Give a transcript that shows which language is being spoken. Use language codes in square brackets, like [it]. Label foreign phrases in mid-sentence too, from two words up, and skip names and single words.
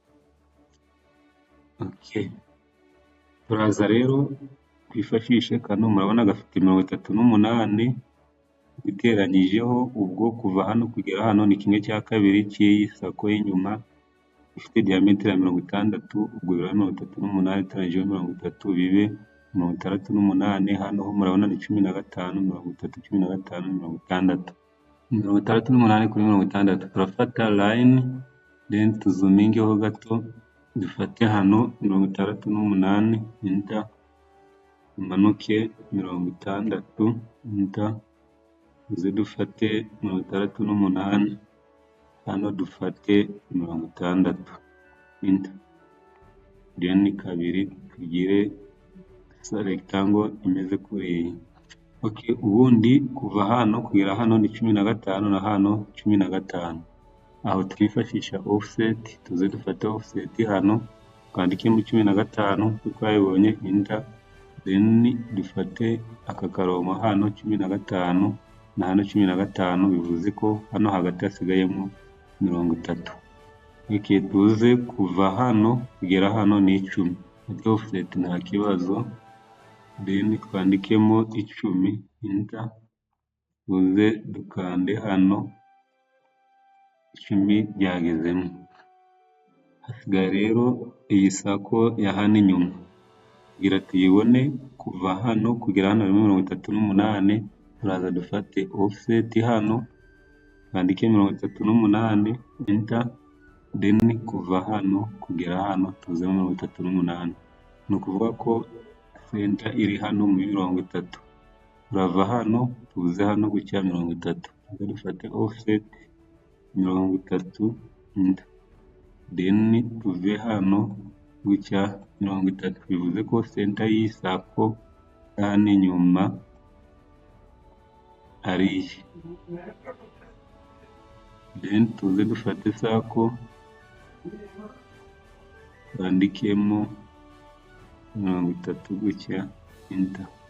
[rw] Turaza rero twifashishe kano, murabona gafite 38 biteranyijeho, ubwo kuva hano kugera hano ni 1/2 cy'iyi sako y'inyuma ifite diameter ya 60, ubwo biro 38 itaranyijeho 30 bibe 68. Hano ho murabona ni 15, 30, 15, 60, 68 kuri 60. Turafata line then tuzumingeho gato, dufate hano 68 enter, umanuke 60 enter, uze dufate 68 hano, dufate 60 [en] enter, then [rw] kabiri tugire rectangle imeze kuriyi. Ubundi kuva hano kugera hano ni 15 na hano 15. Aho twifashisha offset, tuze dufate offset hano twandike mu 15 twayibonye [en] enter, then [rw] dufate aka karongo hano 15 na hano 15, bivuze ko hano hagati hasigayemo 30. Tuze kuva hano kugera hano ni 10. Offset nta kibazo, then twandikemo 10 enter, tuze dukande hano 10 byagezemo. Hasigaye rero iyi sako ya hano inyuma kugira tuyibone. Kuva hano kugera hano 38, turaza dufate offset hano twandike 38 [en] enter, then [rw] kuva hano kugera hano tuze 38. Ni ukuvuga ko center iri hano mu 30. Turava hano tuze hano gutya 30, tuze dufate offset 30 [en] enter, then [rw] tuve hano gutya 30, bivuze ko center y'isako hano inyuma ari iyi. Then tuze dufate sako twandikemo 30 gutya enter.